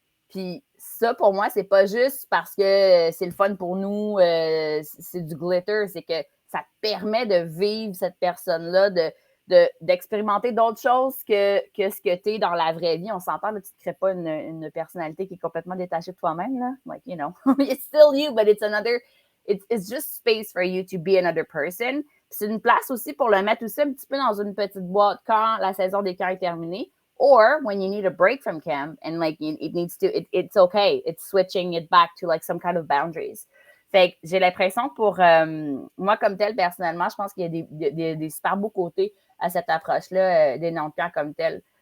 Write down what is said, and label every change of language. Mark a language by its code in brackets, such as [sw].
[fr] Puis ça, pour moi, c'est pas juste parce que c'est le fun pour nous, c'est du glitter, c'est que ça te permet de vivre cette personne-là, d'expérimenter d'autres choses que ce que tu es dans la vraie vie. On s'entend, là, tu ne crées pas une personnalité qui est complètement détachée de toi-même. Là. [en] Like, you know, it's still you, but it's just space for you to be another person. [fr] C'est une place aussi pour le mettre aussi un petit peu dans une petite boîte quand la saison des camps est terminée. [en] Or when you need a break from camp and like it's okay. It's switching it back to like some kind of boundaries. [fr] Fait que j'ai l'impression pour moi comme tel, personnellement, je pense qu'il y a des super beaux côtés à cette approche-là des noms de camp comme tel.